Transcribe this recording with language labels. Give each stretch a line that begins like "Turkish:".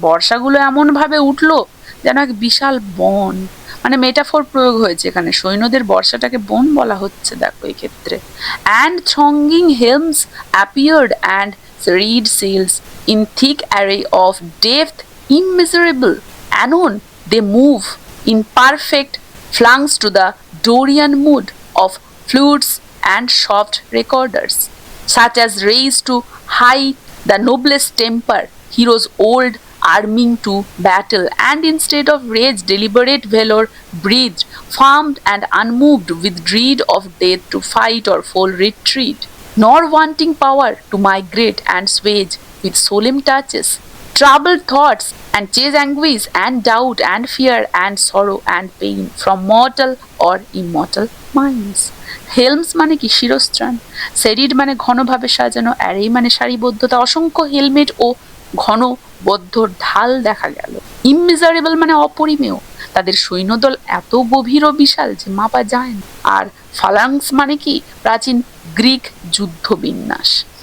Bangla: বর্ষাগুলো এমন ভাবে উঠলো যেন এক বিশাল বন, মানে মেটাফোর প্রয়োগ হয়েছে এখানে। সৈন্যদের বর্ষাটাকে বন বলা হচ্ছে, দেখো এই ক্ষেত্রে।
English: And thronging helms appeared and read sells in thick array of depth immeasurable. Anon they move in perfect flunks to the Dorian mood of flutes and soft recorders, such as raise to high the noblest temper, heroes old arming to battle, and instead of rage deliberate valor breathed, firm and unmoved with dread of death to fight or fall retreat, nor wanting power to migrate and swage with solemn touches troubled thoughts and chase anguish and doubt and fear and sorrow and pain from mortal or immortal minds.
Bangla: হেলমস মানে কি? শিরস্ত্রাণ। সেরিড মানে ঘনভাবে সাজানো। Array মানে সারিবদ্ধতা। অসংখ্য helmet ও ঘনবদ্ধ ঢাল দেখা গেল। ইমমেজারেবল মানে অপরিমেয়। তাদের সৈন্যদল এত গভীর ও বিশাল যে মাপা যায় না। আর ফালাংস মানে কি? প্রাচীন গ্রিক যুদ্ধ বিন্যাস।